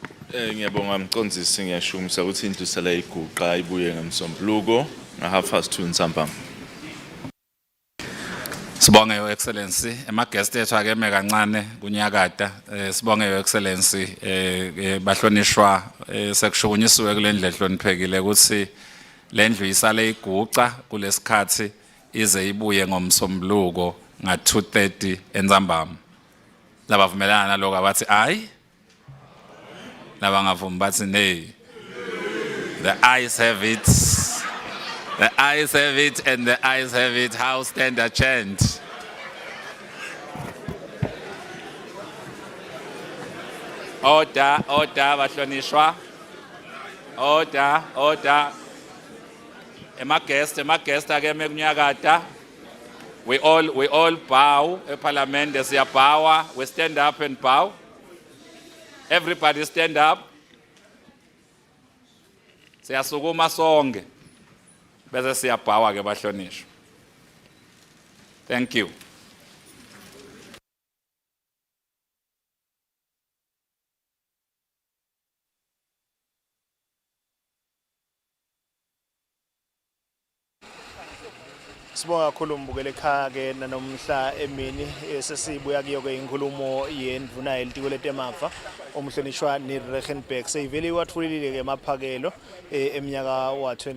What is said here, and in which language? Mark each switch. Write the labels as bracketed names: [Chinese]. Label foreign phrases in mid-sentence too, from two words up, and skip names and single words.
[Swati] Ngiyabonga mqondisi ngiyashumisa ukuthi indlu sala iguqa ibuye ngemsombuluko nga2:30 ntambama. Sibonge [English] Your Excellency [Swati] guest ethu akeme kancane kunyakata sibonge [English] Your Excellency [Swati] bahlonishwa sekushukunyisiwe kule ndlu ehloniphekile ukuthi le ndlu isale iguqa kulesikhathi ize ibuye ngomsombuluko nga2:30 entsambama. Labavumelana naloko abathi ayi labangavumi bathi nay. [English] The ayes have it. The ayes have it and the ayes have it. House stand adjourned. Order, bahlonishwa. [Swati] Order. Guest akeme kunyakata. [English] We all bow. Parliament siyabowa. We stand up and bow. Everybody stand up. [Swati] Siyasukuma sonke. Bese siyabowa ke bahlonishwa. [English] Thank you. [Swati] Sibonga kakhulu mbukele ekhaya ke nanomhla emini sesibuya kuyo ke inkulumo yendvuna elitiko letemafa umhlonishwa Neal Rijkenburg seyivele wathulile ke emaphakelo eminyaka wa